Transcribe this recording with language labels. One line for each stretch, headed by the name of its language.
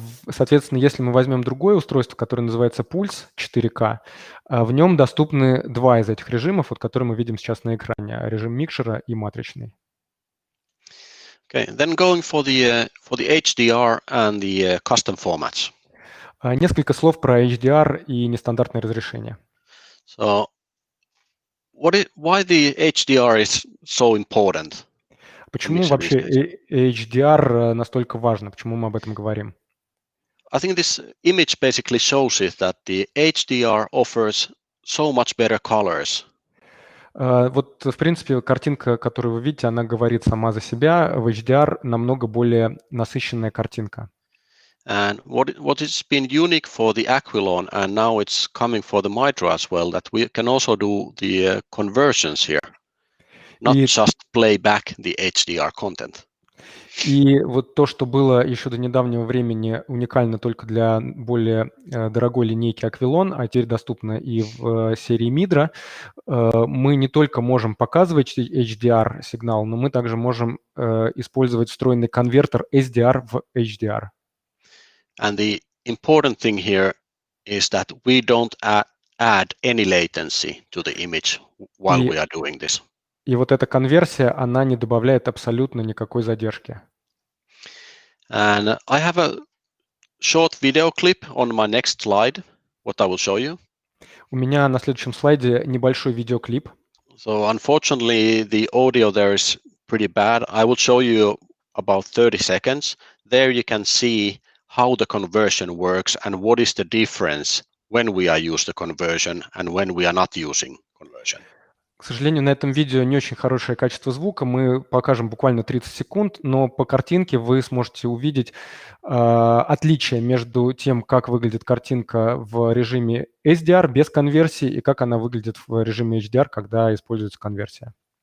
Russian: Соответственно, если мы возьмем другое устройство, которое называется Pulse 4K, в нем доступны два из этих режимов, вот, которые мы видим сейчас на экране, режим микшера и матричный.
English: Okay, then going for the HDR and the custom formats.
Russian: Несколько слов про HDR и нестандартное разрешение.
English: So, why the HDR is so important?
Russian: Почему вообще HDR настолько важно? Почему мы об этом говорим?
English: I think this image basically shows it that the HDR offers so much better colors.
Russian: Вот, в принципе, картинка, которую вы видите, она говорит сама за себя. В HDR намного более насыщенная картинка.
English: And what has been unique for the Aquilon, and now it's coming for the Midra as well, that we can also do the conversions here, not just play back the HDR content.
Russian: И вот то, что было еще до недавнего времени уникально только для более дорогой линейки Aquilon, а теперь доступно и в серии Midra, мы не только можем показывать HDR-сигнал, но мы также можем использовать встроенный конвертер SDR в HDR.
English: And the important thing here is that we don't add any latency to the image while we are doing this.
Russian: И вот эта конверсия, она не добавляет абсолютно никакой задержки.
English: And I have a short video clip on my next slide, what I will show you.
Russian: У меня на следующем слайде небольшой видеоклип.
English: So unfortunately, the audio there is pretty bad. I will show you about 30 seconds. There you can see how the conversion works and what is the difference when we are using the conversion and when we are not using conversion.
Russian: К сожалению, на этом видео не очень хорошее качество звука. Мы покажем буквально 30 секунд, но по картинке вы сможете увидеть отличие между тем, как выглядит картинка в режиме SDR без конверсии и как она выглядит в режиме HDR, когда используется конверсия.